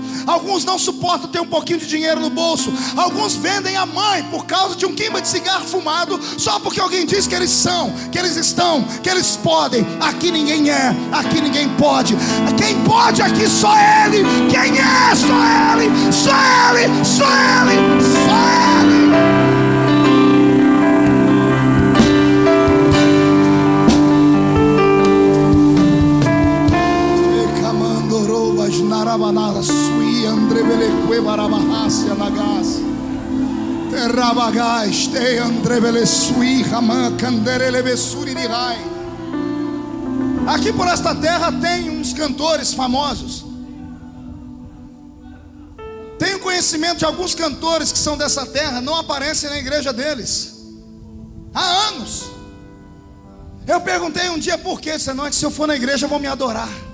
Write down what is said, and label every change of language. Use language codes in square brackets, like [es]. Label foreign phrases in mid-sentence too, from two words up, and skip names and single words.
[pt] Alguns não suportam ter um pouquinho de dinheiro no bolso. Alguns vendem a mãe por causa de um queima de cigarro fumado, só porque alguém diz que eles são, que eles estão, que eles podem. Aqui ninguém é, aqui ninguém pode. Quem pode aqui só ele. Quem é? Só ele. Só ele. Só ele. Só ele. Sui andrebeleque barabahasia nagas terrabagais te andrebele sui raman canderele besuri dirai. Aqui por esta terra tem uns cantores famosos. Tenho conhecimento de alguns cantores que são dessa terra, não aparecem na igreja deles há anos. Eu perguntei um dia por quê. Disse, não, é que se eu for na igreja vão me adorar.